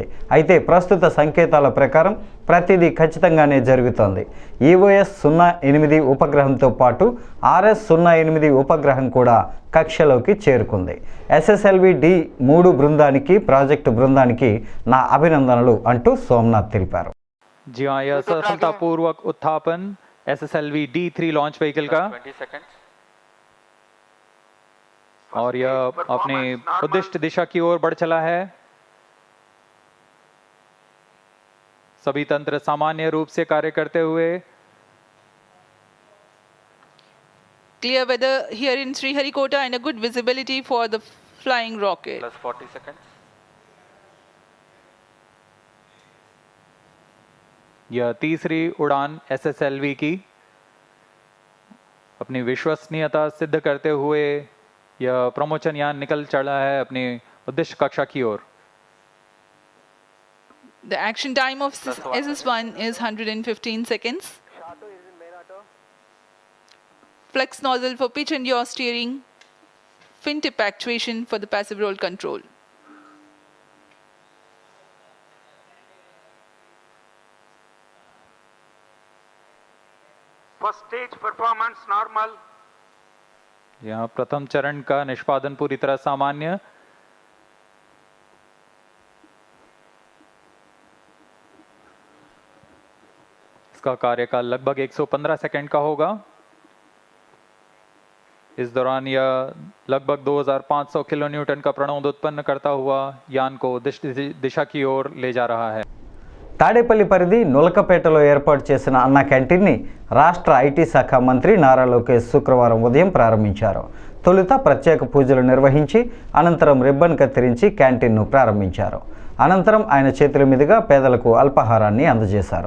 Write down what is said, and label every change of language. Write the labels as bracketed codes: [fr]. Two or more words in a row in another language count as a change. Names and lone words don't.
[te] అయితే ప్రస్తుత సంకేతాల ప్రకారం ప్రతిదీ ఖచ్చితంగానే జరుగుతోంది. EOS-08 ఉపగ్రహంతో పాటు RS-08 ఉపగ్రహం కూడా కక్షలోకి చేరుకుంది. SSLV D3 బృందానికి, ప్రాజెక్టు బృందానికి నా అభినందనలు అంటూ సోమనాథ్ తెలిపారు. [hi] जी हाँ, यह सफलतापूर्वक उत्थापन SSLV D3 [en] launch vehicle [hi] का 20 सेकंड्स और यह अपने उद्दिष्ट दिशा की ओर बढ़ चला है. सभी तंत्र सामान्य रूप से कार्य करते हुए. [en] Clear weather here in Sriharikota and a good visibility for the flying rocket. plus 40 seconds [hi] यह तीसरी उड़ान SSLV की अपनी विश्वसनीयता सिद्ध करते हुए यह प्रमोचन यान निकल चला है अपनी उद्दिष्ट कक्षा की ओर. [en] The action time of SS1 is 115 seconds. Flex nozzle for pitch and yaw steering. Fin tip actuation for the passive roll control. First stage performance normal. [hi] यहाँ प्रथम चरण का निष्पादन पूरी तरह सामान्य. इसका कार्यकाल लगभग 115 सेकंड का होगा. इस दौरान यह लगभग 2500 किलोन्यूटन का प्रणोद उत्पन्न करता हुआ यान को दिशा की ओर ले जा रहा है. [te] తాడేపల్లి పరిధి నులకపేటలో ఏర్పాటు చేసిన అన్న క్యాంటీన్ని రాష్ట్ర ఐటీ శాఖ మంత్రి నారా లోకేష్ శుక్రవారం ఉదయం ప్రారంభించారు. తొలుత ప్రత్యేక పూజలు నిర్వహించి అనంతరం రిబ్బన్ కత్తిరించి క్యాంటీన్ను ప్రారంభించారు. అనంతరం ఆయన చేతుల మీదుగా పేదలకు అల్పాహారాన్ని అందజేశారు.